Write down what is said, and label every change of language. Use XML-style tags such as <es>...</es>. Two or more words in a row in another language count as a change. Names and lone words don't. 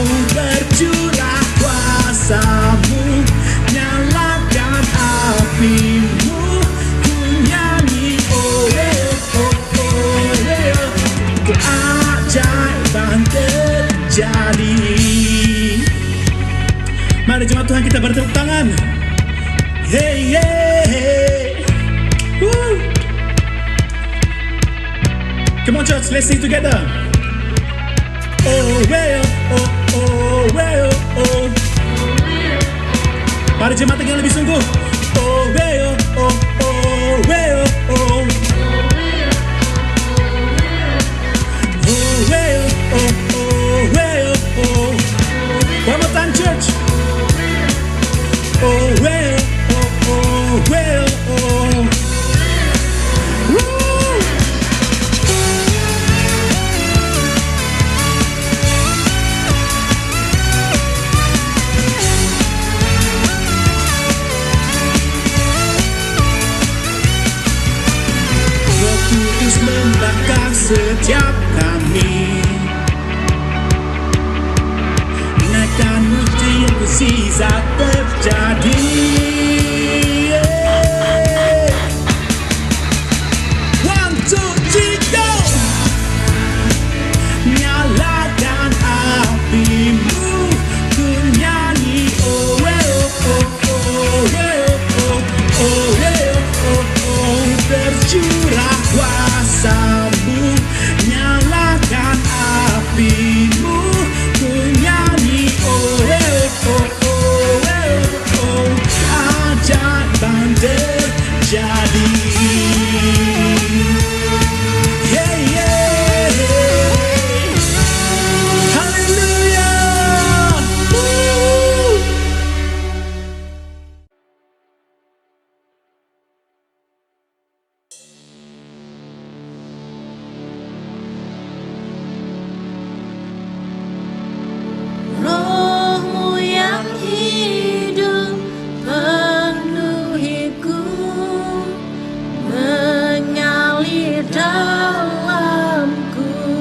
<id>Bercurah kuasa-Mu, nyalakan api-Mu. Ku nyanyi oh oh oh oh. Keajaiban terjadi. Mari jemaat Tuhan kita bertepuk tangan. Hey hey hey. Woo.</id> <en>Come on church, let's sing together. Oh well, oh oh well, oh.</en> <id>Mari jemaat yang lebih sungguh.</id> <en>Oh well, oh oh well, oh. Oh well, oh oh well, oh. One more time church. Oh well, oh oh well, oh. Woo!</en> <id>Roh Kudus membakar setiap kami. Naikkan mujizat terjadi.</id> <en>One, two, three, go!</en> <id>Nyalakan api-Mu, ku nyanyi</id> <en>oh well, oh oh well, oh oh well, oh oh.</en> <id>Bercurah kuasa-Mu, nyalakan api-Mu. Ku nyanyi</id> <en>oh well, oh oh well,</en> <id>oh. Keajaiban terjadi.</id> <en>Yeah, yeah, yeah. Hallelujah. Woo.</en> <id>Roh-Mu yang hidup penuhiku, mengalir dalamku.</id>